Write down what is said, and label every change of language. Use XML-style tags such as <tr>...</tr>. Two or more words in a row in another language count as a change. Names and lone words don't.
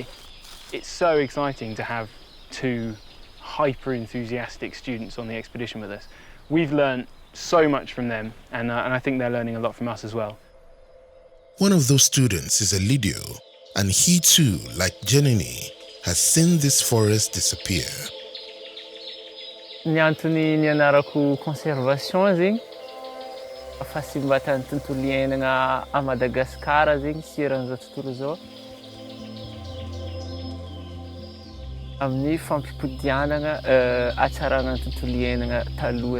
<en>It's so exciting to have two hyper-enthusiastic students on the expedition with us. We've learned so much from them, and I think they're learning a lot from us as well. One of those students is Elidio, and he too, like Jenny, has seen this forest disappear.</en> <mg>Ny antony nianarako conservation zegny fasimbatan tontolo iainana a Madagascar zegny siran'izao tontolo zao amin'ny fampipodianana hatsarana ny tontolo iainana taloha.</mg>